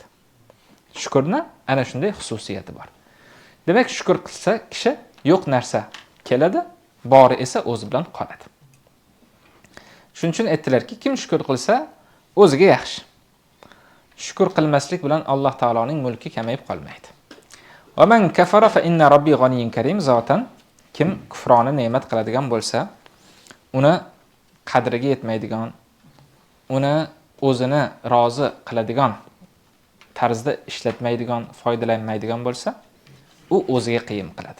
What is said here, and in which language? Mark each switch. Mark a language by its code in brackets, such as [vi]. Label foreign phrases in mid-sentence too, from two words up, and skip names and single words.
[uz] Shukrning ana shunday xususiyati bor. Demak, shukr qilsa kishi yo'q narsa keladi, bori esa o'zi bilan qoladi. Shuning uchun aytdilarki, kim shukr qilsa, o'ziga yaxshi. Shukr qilmaslik bilan Alloh taoloning mulki kamayib qolmaydi. [ar] ومن كفر فإن ربي غني كريم. [uz] Zotan kim kufroni ne'mat qiladigan bo'lsa, uni qadriga yetmaydigan, uni o'zini rozi qiladigan tarzda ishlatmaydigan, foydalanmaydigan bo'lsa, u o'ziga qiyin qiladi.